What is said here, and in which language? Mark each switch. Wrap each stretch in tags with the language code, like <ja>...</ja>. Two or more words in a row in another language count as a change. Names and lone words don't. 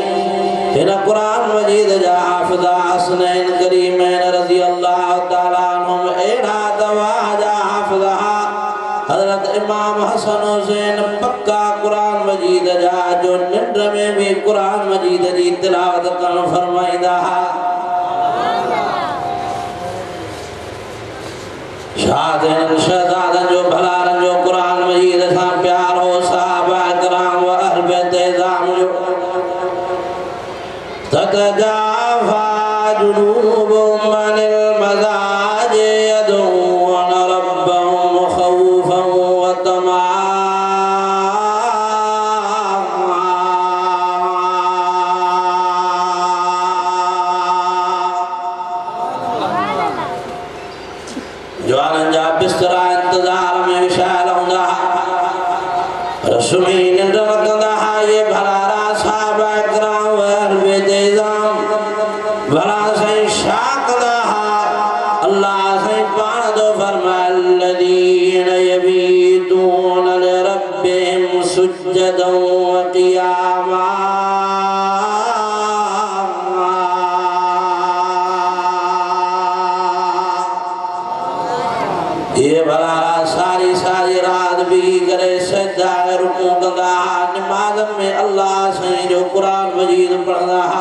<sd>हिन कुरान मजीद जा हाफ़िज़ा हसनैन करीमैन</sd> <ar>رضي الله تعالى عنهم</ar> <sd>अहिड़ा दवा जा हाफ़िज़ा हज़रत इमाम हसन हुसैन पक्का कुरान मजीद जा जो निंड में भी कुरान मजीद जी तिलावत करण फरमाईंदा हा। शादिन शहजादन जो भलारन जो कुरान मजीद सां प्यार हो सहाबा किराम व अहल बैत इज़ाम जो</sd> <ar>تتجافى جنوبهم عن المضاجع يدعون ربهم خوفا وطمعا.</ar> <sd>जवाननि जा बिस्तरा इंतज़ार में विछायल हूंदा रस्मी निंड न कंदा ये भलारा सहाबा किराम व अहल बैत इज़ाम भला साईं छा कंदा अल्लाह साईं पाण तो फरमाए</sd> <ar>الذين يبيتون لربهم سجدا وقياما.</ar> <sd>ये भलारा सारी सारी रात भी करे सजदा रुकू कंदा नमाज़ में अल्लाह साईं जो कुरान मजीद पढ़ंदा।</sd>